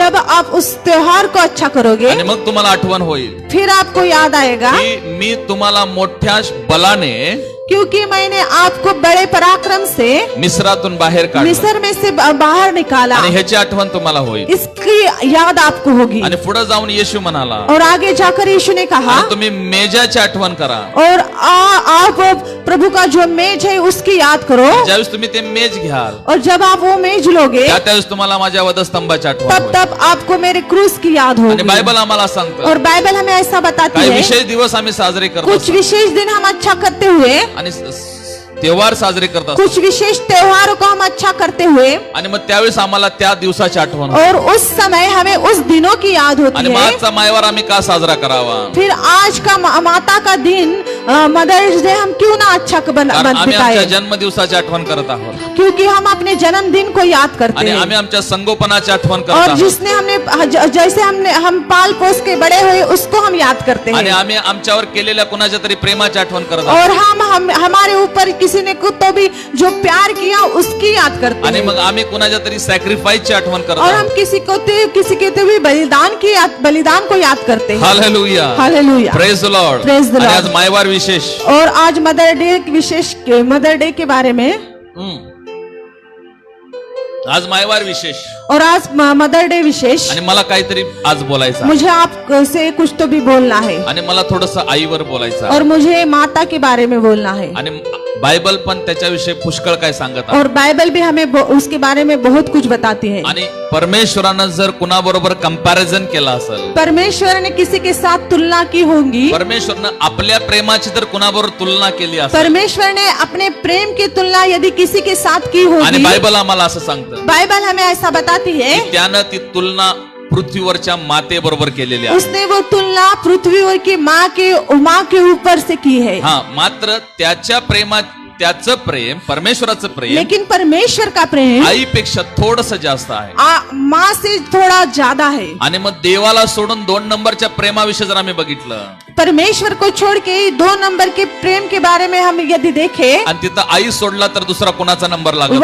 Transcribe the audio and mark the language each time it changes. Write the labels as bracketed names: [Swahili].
[Hindi] जब आप उस त्योहार को अच्छा करोगे [Marathi] आणि मग तुम्हाला आठवण होईल [Hindi] फिर आपको याद आएगा [Marathi] की मी तुम्हाला मोठ्या बलाने [Hindi] क्योंकि मैंने आपको बड़े पराक्रम से [Marathi] मिस्रातून बाहेर काढलं [Hindi] मिस्र में से बाहर निकाला. [Marathi] आणि ह्याची आठवण तुम्हाला होईल. [Hindi] इसकी याद आपको होगी. [Marathi] आणि पुढे जाऊन येशू म्हणाला [Hindi] और आगे जाकर यीशु ने कहा [Marathi] आणि तुम्ही मेजाची आठवण करा. [Hindi] और आप प्रभु का जो मेज है उसकी याद करो. [Marathi] ज्यावेळेस तुम्ही ते मेज घ्याल [Hindi] और जब आप वो मेज लोगे [Marathi] त्यावेळेस तुम्हाला माझ्या वधस्तंभाची आठवण [Hindi] तब [Marathi] होईल. [Hindi] तब आपको मेरे क्रूस की याद [Marathi] आणि [Hindi] होगी. [Marathi] बायबल आम्हाला सांगतं [Hindi] और बाइबल हमें ऐसा बताती [Marathi] काही [Hindi] है [Marathi] विशेष दिवस आम्ही साजरे करत [Hindi] कुछ [Marathi] असतो [Hindi] विशेष दिन हम अच्छा करते हुए [Marathi] आणि त्योहार साजरे करत असतो [Hindi] कुछ विशेष त्योहारों को हम अच्छा करते हुए [Marathi] आणि मग त्यावेळेस आम्हाला त्या दिवसाची आठवण होते. [Hindi] और उस समय हमें उस दिनों की याद [Marathi] आणि [Hindi] होती [Marathi] मग [Hindi] है. [Marathi] आजचा मायवार आम्ही का साजरा करावा? [Hindi] फिर आज का माता का दिन मदर्स डे हम क्यों ना अच्छा [Marathi] कारण आम्ही आमच्या [Hindi] बिताए? [Marathi] जन्मदिवसाची आठवण करत आहोत [Hindi] क्योंकि हम अपने जन्मदिन को याद करते [Marathi] आणि [Hindi] हैं. [Marathi] आम्ही आमच्या संगोपनाची आठवण करत [Hindi] और [Marathi] आहोत [Hindi] जिसने जैसे हम पाल पोस के बड़े हुए उसको हम याद करते [Marathi] आणि [Hindi] हैं. [Marathi] आम्ही आमच्यावर केलेल्या कुणाच्या तरी प्रेमाची आठवण करत आहोत [Hindi] और हम हमारे ऊपर किसी ने तो भी जो प्यार किया उसकी याद करते [Marathi] आणि [Hindi] हैं. [Marathi] मग आम्ही कुणाच्या तरी सॅक्रिफाईसची आठवण करत [Hindi] और हम [Marathi] आहोत. [Hindi] किसी के भी बलिदान को याद करते हैं. Hallelujah, hallelujah. [English] Praise the lord. Praise the [Marathi] आणि [English] Lord. [Marathi] आज मायवार विशेष [Hindi] और आज मदर डे के बारे में [Marathi] आज मायवार विशेष [Hindi] और आज मदर डे विशेष [Marathi] आणि मला काहीतरी आज बोलायचं आहे. [Hindi] मुझे आपसे कुछ तो भी बोलना है [Marathi] आणि मला थोडस आईवर बोलायचं आहे. [Hindi] और मुझे माता के बारे में बोलना है. [Marathi] आणि बायबल पण त्याच्याविषयी पुष्कळ काय सांगत आहे. [Hindi] और बाइबल भी हमें उसके बारे में बहुत कुछ बताती है. [Marathi] आणि परमेश्वरानं जर कुणाबरोबर कंपॅरिझन केला असेल [Hindi] परमेश्वर ने किसी के साथ तुलना की होगी. [Marathi] परमेश्वरनं आपल्या प्रेमाची जर कुणाबरोबर तुलना केली असेल [Hindi] परमेश्वर ने अपने प्रेम की तुलना यदि किसी के साथ की [Marathi] आणि [Hindi] होगी. [Marathi] बायबल आम्हाला असं सांगतं [Hindi] बाइबल हमें ऐसा बताती है [Marathi] की त्यानं ती तुलना पृथ्वीवरच्या मातेबरोबर केलेली आहे. [Hindi] उसने वो तुलना पृथ्वी की माँ के ऊपर से की है. [Marathi] हा, मात्र त्याचं प्रेम परमेश्वराचं प्रेम [Hindi] लेकिन परमेश्वर का प्रेम [Marathi] आईपेक्षा थोडस जास्त आहे. [Hindi] माँ से थोड़ा ज्यादा है. [Marathi] आणि मग देवाला सोडून 2 नंबरच्या प्रेमाविषयी जर आम्ही बघितलं [Hindi] परमेश्वर को छोड़ के 2 नंबर के प्रेम के बारे में हम यदि देखें [Marathi] आणि तिथं आई सोडला तर दुसरा कोणाचा नंबर लागत